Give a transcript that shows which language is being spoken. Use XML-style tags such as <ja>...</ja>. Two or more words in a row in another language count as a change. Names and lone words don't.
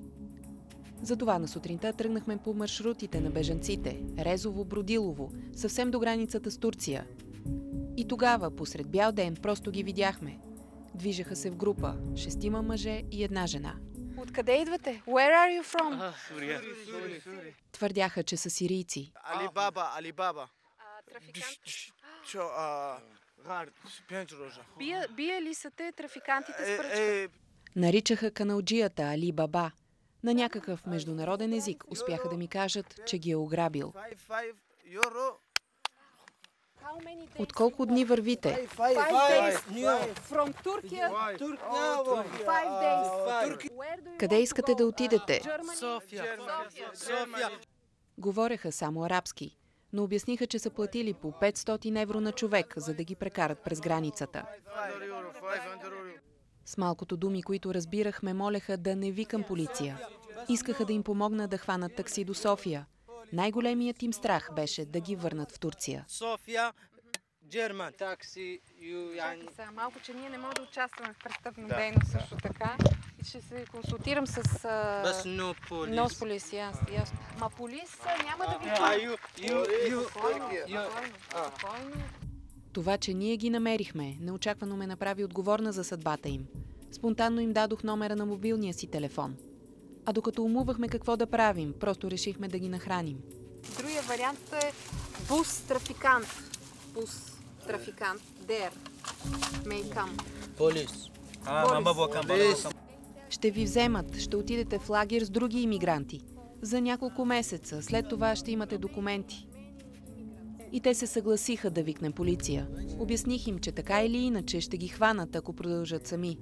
<bg>Затова на сутринта тръгнахме по маршрутите на бежанците – Резово, Бродилово, съвсем до границата с Турция. И тогава, посред бял ден, просто ги видяхме. Движеха се в група – 6 мъже и една жена. Откъде идвате?</bg> <en>Where are you from?</en> <bg>Твърдяха, че са сирийци. Алибаба. Трафиканти. Бие ли са те трафикантите с пръчка? Наричаха каналджията Али Баба. На някакъв международен език успяха да ми кажат, че ги е ограбил. От колко дни вървите?</bg> <en>5 days. From Turkey. 5 days.</en> <bg>Къде искате да отидете? София. Говореха само арабски, но обясниха, че са платили по 500 евро на човек, за да ги прекарат през границата. С малкото думи, които разбирахме, молеха да не викам полиция. Искаха да им помогна да хванат такси до София. Най-големият им страх беше да ги върнат в Турция. София, Джерман. Такси, Чакай сега малко, че ние не можем да участваме в престъпна дейност също така. И ще се консултирам с... Без</bg> <en>no police. No police,</en> <bg>ясно. Ма полис няма да ви чуя. Спокойно. Това, че ние ги намерихме, неочаквано ме направи отговорна за съдбата им. Спонтанно им дадох номера на мобилния си телефон. А докато умувахме какво да правим, просто решихме да ги нахраним. Другия вариант е бус-трафикант. Бус-трафикант.</bg> <en>There. May come.</en> <bg>Полис. Ще ви вземат, ще отидете в лагер с други имигранти. За няколко месеца, след това ще имате документи. И те се съгласиха да викнем полиция. Обясних им, че така или иначе ще ги хванат, ако продължат сами.</bg>